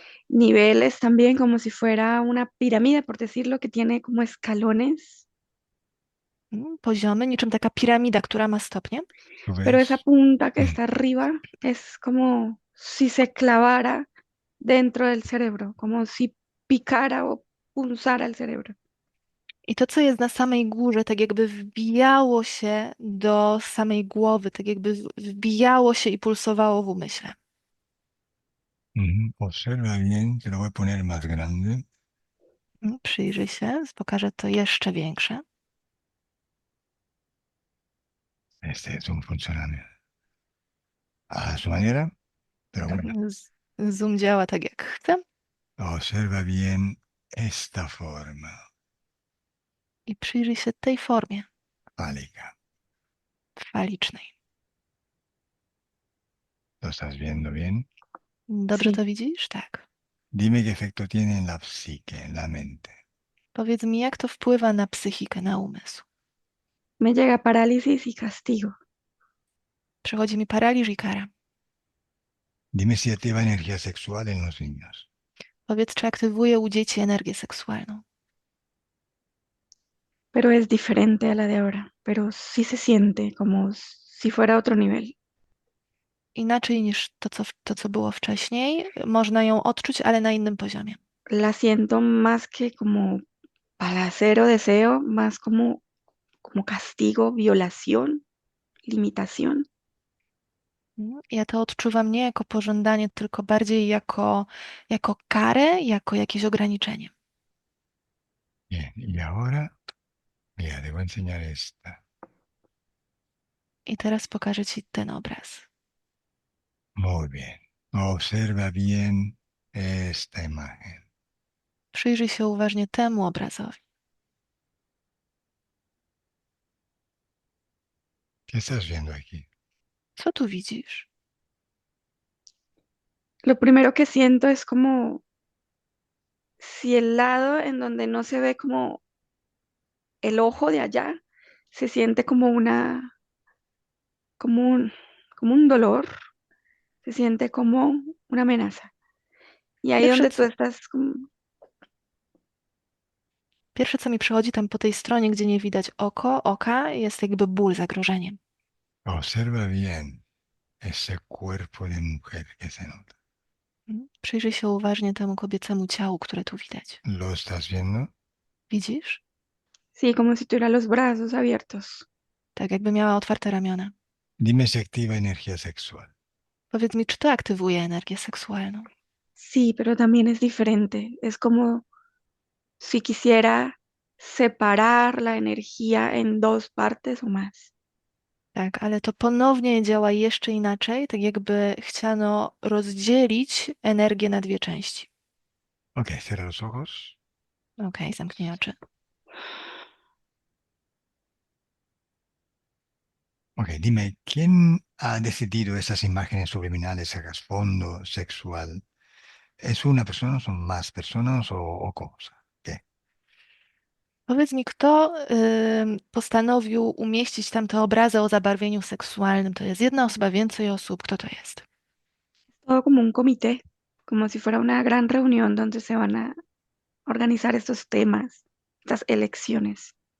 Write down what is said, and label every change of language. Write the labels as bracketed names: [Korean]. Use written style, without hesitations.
[Spanish] Niveles también como si fuera una pirámide, por decirlo, que tiene como escalones, [Polish] Poziomy, niczym taka piramida, która ma stopnie. [Spanish] ¿Tú pero esa ves? punta que Mm. está arriba es como si se clavara dentro del cerebro, como si picara o pulsara el cerebro. [Polish] I to, co jest na samej górze, tak jakby wbijało się do samej głowy, tak jakby wbijało się i pulsowało w umyśle. [Spanish] Observa bien, te lo voy a poner más grande. [Polish] Przyjrzyj się, pokażę to jeszcze większe. [Spanish] Este es un funcionamiento a su manera, pero bueno, [Polish] Zoom działa tak, jak chce. [Spanish] observa bien esta forma [Polish] I przyjrzyj się tej formie [Spanish] fálica. [Polish] falicznej. [Spanish] ¿Lo estás viendo bien? [Polish] Dobrze [Spanish] Sí. [Polish] to widzisz? Tak. [Spanish] Dime qué efecto tiene en la psique, en la mente. [Polish] Powiedz mi, jak to wpływa na psychikę, na umysł. [Spanish] Me llega parálisis y castigo. [Polish] Przychodzi mi paraliż i kara. [Spanish] Dime si activa energía sexual en los niños. [Polish] Powiedz, czy aktywuje u dzieci energię seksualną. [Spanish] Pero es diferente a la de ahora, pero sí se siente como si fuera otro nivel. [Polish] Inaczej niż to, co było wcześniej. Można ją odczuć, ale na innym poziomie. [Spanish] La siento más que como placer o deseo, más como castigo, violación, limitación. [Polish] Ja to odczuwam nie jako pożądanie, tylko bardziej jako karę, jako jakieś ograniczenie. [Spanish] Bien, y ahora, mira, te voy a enseñar esta. [Polish] I teraz pokażę Ci ten obraz. [Spanish] Muy bien. Observa bien esta imagen. [Polish] Przyjrzyj się uważnie temu obrazowi. [Spanish] ¿Qué estás viendo aquí? [Polish] Co tu widzisz? [Spanish] Lo primero que siento es como si el lado en donde no se ve como el ojo de allá, se siente como como un, como un dolor, se siente como una amenaza. Y ahí [Polish] Pierwsze, [Spanish] donde tú [Polish] co, [Spanish] estás como, [Polish] pierwsze, co mi przychodzi tam po tej stronie, gdzie nie widać oka, jest jakby ból, zagrożenie. [Spanish] Observa bien ese cuerpo de mujer que se nota. [Polish] Przyjrzyj się uważnie temu kobiecemu ciału, które tu widać. [Spanish] ¿Lo estás viendo? [Polish] Widzisz? [Spanish] sí, como si tuviera los brazos abiertos. [Polish] Tak jakby miała otwarte ramiona. [Spanish] Dime si activa energía sexual. [Polish] Powiedz mi, czy to aktywuje energię seksualną? [Spanish] Sí, pero también es diferente. Es como si quisiera separar la energía en dos partes o más. [Polish] Tak, ale to ponownie działa jeszcze inaczej, tak jakby chciano rozdzielić energię na dwie części. [Spanish] Ok, cierra los ojos. [Polish] Okej, zamknij oczy. [Spanish] Ok, dime, ¿quién ha decidido esas imágenes subliminales hagas fondo sexual? ¿Es una persona, son más personas o cosas? ¿Qué? [Polish] Powiedz mi, kto postanowił umieścić tam te obrazy o zabarwieniu seksualnym? To jest jedna osoba, więcej osób? Kto to jest? [Spanish] Todo como un comité, como si fuera una gran reunión donde se van a organizar estos temas, estas elecciones.